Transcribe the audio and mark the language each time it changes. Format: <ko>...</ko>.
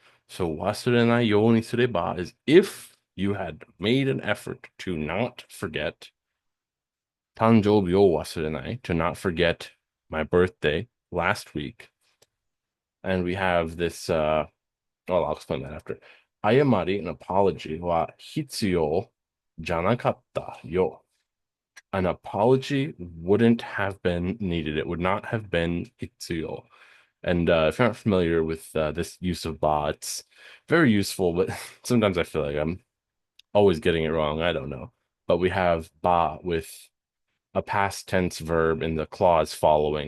<en>So</en> <ja>wasurenai yo ni sureba</ja> <en>is if you had made an effort to not forget</en> <ja>tanjoubi o wasurenai,</ja> <en>to not forget my birthday last week. And we have this well, I'll explain that after.</en> <ja>謝り,</ja> <en>an apology</en> <ja>は必要じゃなかったよ.</ja> <en>An apology wouldn't have been needed. It would not have been 必要. And if you're not familiar with this use of ba, it's very useful, but sometimes I feel like I'm always getting it wrong. I don't know. But we have ba with a past tense verb in the clause following.</en>